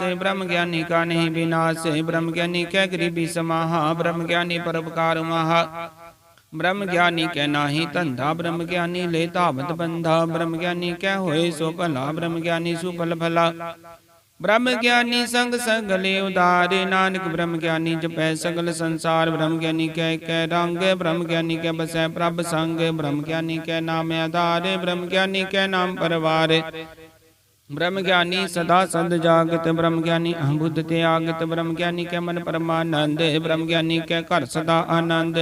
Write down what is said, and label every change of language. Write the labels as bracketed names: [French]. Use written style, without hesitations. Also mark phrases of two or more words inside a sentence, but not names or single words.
[Punjabi] ਬ੍ਰਹਮ ਗਿਆਨੀ ਕਾ ਨਹੀਂ ਵਿਨਾਸ਼। ਬ੍ਰਹਮ ਗਿਆਨੀ ਕੈ ਗਰੀਬੀ ਸਮਾਹਾ। ਬ੍ਰਹਮ ਗਿਆਨੀ ਪਰਉਪਕਾਰ ਮਹਾ। ਬ੍ਰਹਮ ਗਿਆਨੀ ਕੈ ਨਾਹੀ ਧੰਦਾ। ਬ੍ਰਹਮ ਗਿਆਨੀ ਲੈ ਧਾਵਤ ਬੰਧਾ। ਬ੍ਰਹਮ ਗਿਆਨੀ ਕੈ ਹੋਏ ਸੋ ਭਲਾ। ਬ੍ਰਹਮ ਗਿਆਨੀ ਸੁਫਲ ਭਲਾ। ਬ੍ਰਹਮ ਗਿਆਨੀ ਸੰਗ ਸਗਲੇ ਉਦਾਰੇ, ਨਾਨਕ ਬ੍ਰਹਮ ਗਿਆਨੀ ਜਪੈ ਸਗਲ ਸੰਸਾਰ। ਬ੍ਰਹਮ ਗਿਆਨੀ ਕੈ ਕੈ ਰੰਗ, ਬ੍ਰਹਮ ਗਿਆਨੀ ਕੈ ਬਸੈ ਪ੍ਰਭ ਸੰਗ। ਬ੍ਰਹਮ ਗਿਆਨੀ ਕੈ ਨਾਮ ਆਧਾਰ, ਬ੍ਰਹਮ ਗਿਆਨੀ ਕੈ ਨਾਮ ਪਰਵਾਰ। ਬ੍ਰਹਮ ਗਿਆਨੀ ਸਦਾ ਸਦ ਜਾਗਤ, ਬ੍ਰਹਮ ਗਿਆਨੀ ਅਹਬੁੱਧ ਤਿਆਗਤ। ਬ੍ਰਹਮ ਗਿਆਨੀ ਕੈ ਮਨ ਪਰਮਾਨੰਦ, ਬ੍ਰਹਮ ਗਿਆਨੀ ਕੈ ਘਰ ਸਦਾ ਆਨੰਦ।